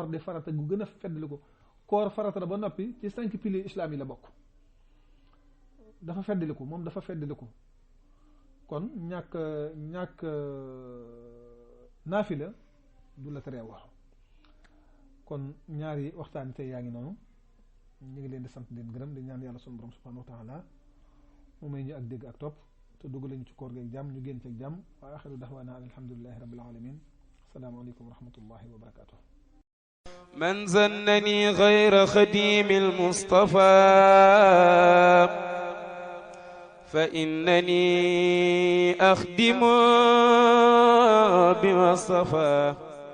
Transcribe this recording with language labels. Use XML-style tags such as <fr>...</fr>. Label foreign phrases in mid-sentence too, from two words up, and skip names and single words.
<wo>di farata gu gën a feddali ko koor farata la ba noppi ci 5 piliers islam yi la bokk dafa feddaliku moom dafa feddaliku kon ñàkk naafila du la teree wax kon ñaari waxtaan tey yaa ngi noonu ñu ngi leen di sant di leen gërëm di ñaan yàlla sunu borom</wo> <ar>سبحانه وتعالى</ar> <wo>mu may ñu ak dégg ak topp te dugg lañu ci koor gi ak jàmm ñu génn ci ak jàmm</wo> <ar>و آخر دعوانا الحمد لله رب العالمين السلام عليكم و رحمة الله و بركاته من زنني غير خديم المصطفى فإنني أخدم بما اصطفى</ar>